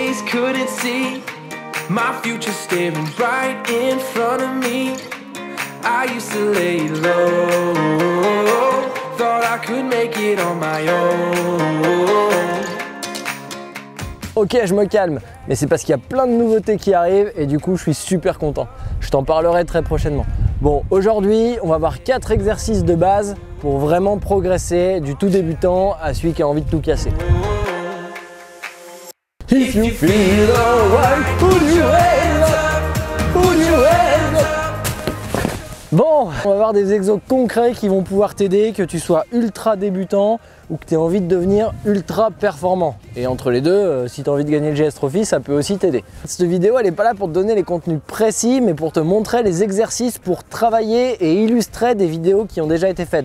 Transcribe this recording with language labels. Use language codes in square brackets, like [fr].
[en] Couldn't see my future staring right in front of me. I used to lay low, thought I could make it on my own. [fr] Ok, je me calme, mais c'est parce qu'il y a plein de nouveautés qui arrivent et du coup je suis super content. Je t'en parlerai très prochainement. Bon, aujourd'hui on va voir 4 exercices de base pour vraiment progresser du tout débutant à celui qui a envie de tout casser. [en] If you feel alright, put your hands up, put your hands up. [fr] Bon, on va voir des exos concrets qui vont pouvoir t'aider, que tu sois ultra débutant ou que tu aies envie de devenir ultra performant. Et entre les deux, si tu as envie de gagner le GS Trophy, ça peut aussi t'aider. Cette vidéo, elle n'est pas là pour te donner les contenus précis, mais pour te montrer les exercices pour travailler et illustrer des vidéos qui ont déjà été faites.